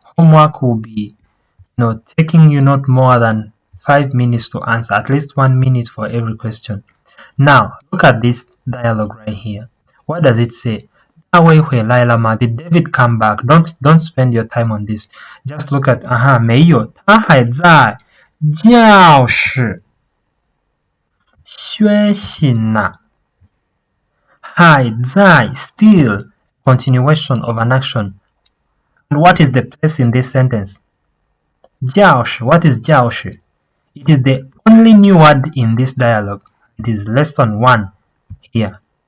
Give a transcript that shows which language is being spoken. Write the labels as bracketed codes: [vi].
[en] Homework will be, taking you not more than 5 minutes to answer, at least 1 minute for every question. Now, look at this dialogue right here. What does it say? Did David come back? Don't spend your time on this. Just look at [zh] 没有，他还在教室学习呢。 [en] 还在 still continuation of an action. And what is the place in this sentence? 教室.What is 教室? It is the only new word in this dialogue. It is lesson 1 here.